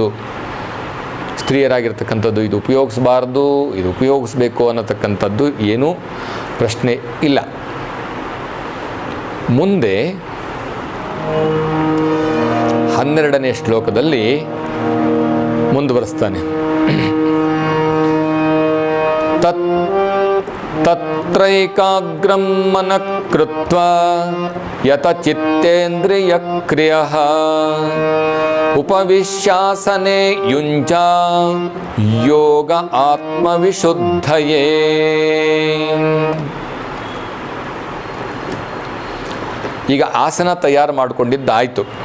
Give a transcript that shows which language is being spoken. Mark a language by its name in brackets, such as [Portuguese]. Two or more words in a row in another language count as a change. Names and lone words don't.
[Kannada] ಸ್ತ್ರೀಯರಾಗಿರ್ತಕ್ಕಂಥದ್ದು ಇದು ಉಪಯೋಗಿಸಬಾರ್ದು, ಇದು ಉಪಯೋಗಿಸ್ಬೇಕು ಅನ್ನತಕ್ಕಂಥದ್ದು ಏನೂ ಪ್ರಶ್ನೆ ಇಲ್ಲ. ಮುಂದೆ 12ನೇ ಶ್ಲೋಕದಲ್ಲಿ ಮುಂದುವರಿಸ್ತಾನೆ. [Sanskrit] ತತ್ರೈಕಾಗ್ರಂ ಮನಃ ಕೃತ್ವಾ ಯತ ಚಿತ್ತೇಂದ್ರಿಯ ಕ್ರಿಯಃ ಉಪವಿಶ್ಯಾಸನೆ ಯುಂಜ ಯೋಗ ಆತ್ಮವಿಶುದ್ಧಯೇ. [Kannada] ಈಗ ಆಸನ ತಯಾರು ಮಾಡಿಕೊಂಡಿದ್ದಾಯಿತು.